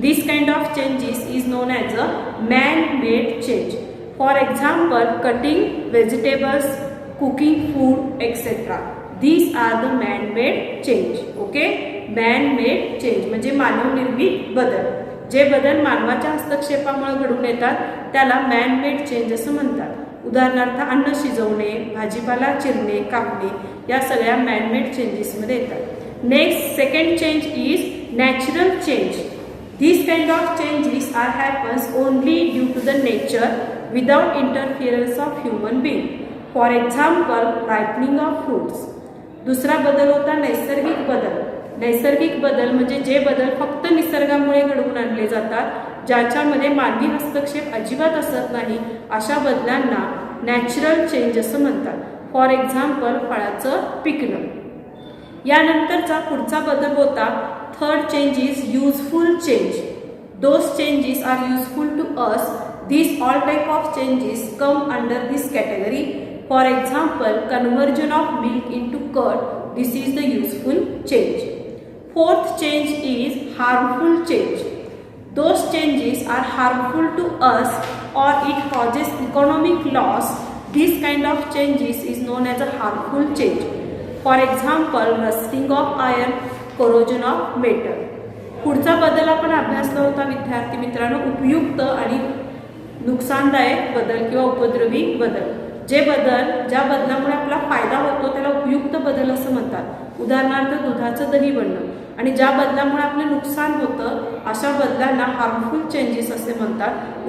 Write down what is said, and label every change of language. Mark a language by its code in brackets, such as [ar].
[en] This kind of changes is known as a man-made change. For example, cutting vegetables, cooking food, etc. These are the man-made change. Okay, man-made change [mr] म्हणजे मानवनिर्मित बदल. जे बदल मानवाच्या हस्तक्षेपामुळे घडून येतात त्याला मॅन-मेड चेंज असं म्हणतात. उदाहरणार्थ अन्न शिजवणे, भाजीपाला चिरणे, कापणे या सगळ्या मॅन-मेड चेंजेस मध्ये येतात. [en] Next second change is natural change. These kind of changes happens only due to the nature without interference of human being. For example, ripening of fruits. [mr] दुसरा बदल होता नैसर्गिक बदल. नैसर्गिक बदल म्हणजे जे बदल फक्त निसर्गामुळे घडवून आणले जातात, ज्याच्यामध्ये मानवी हस्तक्षेप अजिबात असत नाही, अशा बदलांना नॅचरल चेंज असं म्हणतात. [en] for example, [mr] फळाचं पिकणं. यानंतरचा पुढचा बदल होता [en] Third change is useful change. Those changes are useful to us. These all type of changes come under this category. For example, conversion of milk into curd. This is the useful change. Fourth change is harmful change. Those changes are harmful to us or it causes economic loss. This kind of changes is known as a harmful change. For example, rusting of iron, corrosion of metal. [mr] पुढचा बदल आपण अभ्यासला होता विद्यार्थी मित्रांनो, उपयुक्त आणि नुकसानदायक बदल किंवा उपद्रवी बदल. ज्या बदलामुळे आपला फायदा होतो त्याला उपयुक्त बदल असं म्हणतात. उदाहरणार्थ दुधाचं दही बनणं. आणि ज्या बदलामुळे आपलं नुकसान होतं अशा बदलांना हार्मफुल चेंजेस असे म्हणतात.